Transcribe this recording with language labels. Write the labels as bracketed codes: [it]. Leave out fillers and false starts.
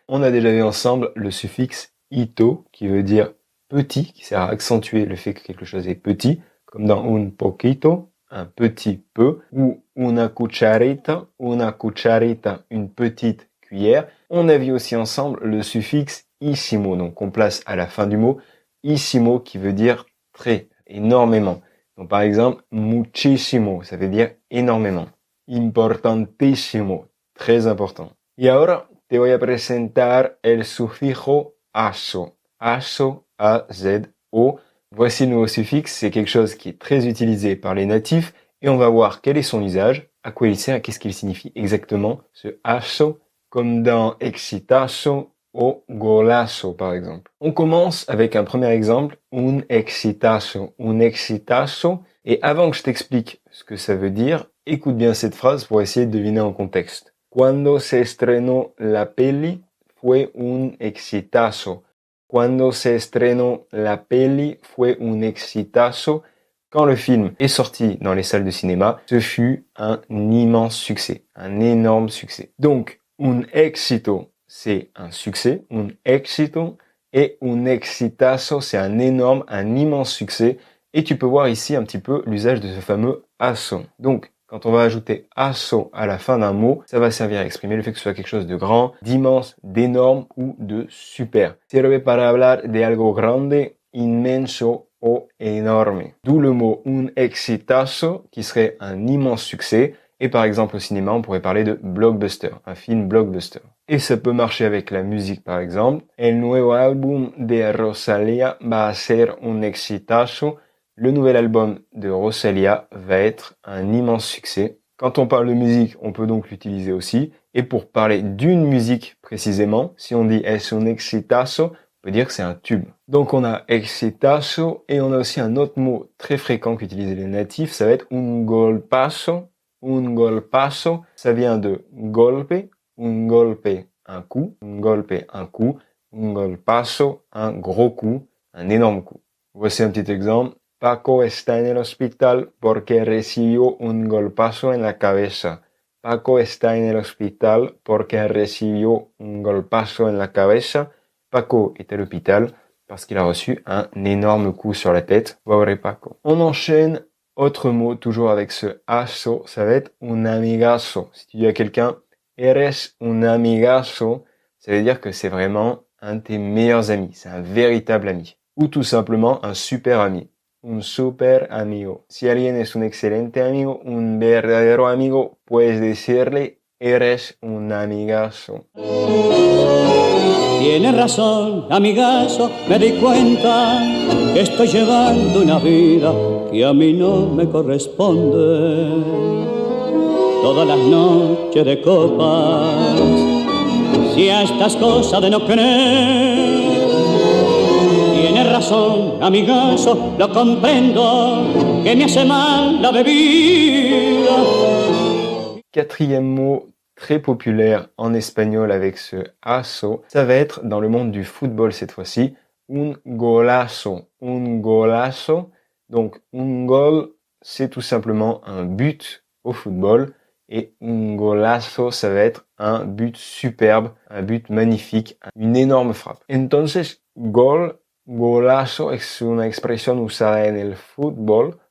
[fr] On a déjà vu ensemble le suffixe ito qui veut dire petit, qui sert à accentuer le fait que quelque chose est petit, comme dans [es] un poquito, [fr] un petit peu, ou [es] una cucharita, [fr] une petite cuillère. On a vu aussi ensemble le suffixe isimo, donc on place à la fin du mot Issimo qui veut dire très, énormément. Donc par exemple, muchísimo, ça veut dire énormément. Importantísimo, très important. [es] Y ahora te voy a presentar el sufijo aso. Aso, A-Z-O. [fr] Voici le nouveau suffixe, c'est quelque chose qui est très utilisé par les natifs et on va voir quel est son usage, à quoi il sert, qu'est-ce qu'il signifie exactement, ce aso, comme dans [es] exitazo o golazo, [fr] par exemple. On commence avec un premier exemple, un exitazo. Un exitazo. Et avant que je t'explique ce que ça veut dire, écoute bien cette phrase pour essayer de deviner en contexte. [es] Cuando se estrenó la peli fue un exitazo. Cuando se estrenó la peli fue un exitazo. [fr] Quand le film est sorti dans les salles de cinéma, ce fut un immense succès, un énorme succès. Donc, un éxito, c'est un succès, un éxito, et un exitazo, c'est un énorme, un immense succès. Et tu peux voir ici un petit peu l'usage de ce fameux aso. Donc, quand on va ajouter aso à la fin d'un mot, ça va servir à exprimer le fait que ce soit quelque chose de grand, d'immense, d'énorme ou de super. [es] Sirve para hablar de algo grande, inmenso o enorme. [fr] D'où le mot un exitazo, qui serait un immense succès. Et par exemple au cinéma, on pourrait parler de blockbuster, un film blockbuster. Et ça peut marcher avec la musique par exemple. [es] El nuevo álbum de Rosalía va a ser un exitazo. [fr] Le nouvel album de Rosalía va être un immense succès. Quand on parle de musique, on peut donc l'utiliser aussi. Et pour parler d'une musique précisément, si on dit [es] es un exitazo, [fr] on peut dire que c'est un tube. Donc on a exitazo et on a aussi un autre mot très fréquent qu'utilisent les natifs, ça va être un golpazo. Un golpazo, ça vient de golpe, un golpe, un coup, un golpe, un coup, un golpazo, un gros coup, un énorme coup. Voici un petit exemple. [es] Paco está en el hospital porque recibió un golpazo en la cabeza. Paco está en el hospital porque recibió un golpazo en la cabeza. [fr] Paco est à l'hôpital parce qu'il a reçu un énorme coup sur la tête. [es] Pobre Paco. [fr] On enchaîne. Autre mot, toujours avec ce aso, ça va être un amigazo. Si tu dis à quelqu'un, [es] eres un amigazo, [fr] ça veut dire que c'est vraiment un de tes meilleurs amis. C'est un véritable ami. Ou tout simplement un super ami. [es] Un super amigo. Si alguien es un excelente amigo, un verdadero amigo, puedes decirle, eres un amigazo. Tienes razón, amigazo, me di cuenta que estoy llevando una vida que a mí no me corresponde. Todas las noches de copas, si a estas cosas de no creer. Tienes razón, amigazo, lo comprendo, que me hace mal la bebida. [fr] Quatrième mot très populaire en espagnol avec ce aso, ça va être dans le monde du football cette fois-ci, un golazo. Un golazo. Donc, un gol, c'est tout simplement un but au football. Et un golazo, ça va être un but superbe, un but magnifique, une énorme frappe. [es] Entonces, gol, golazo es una expresión usada en el fútbol.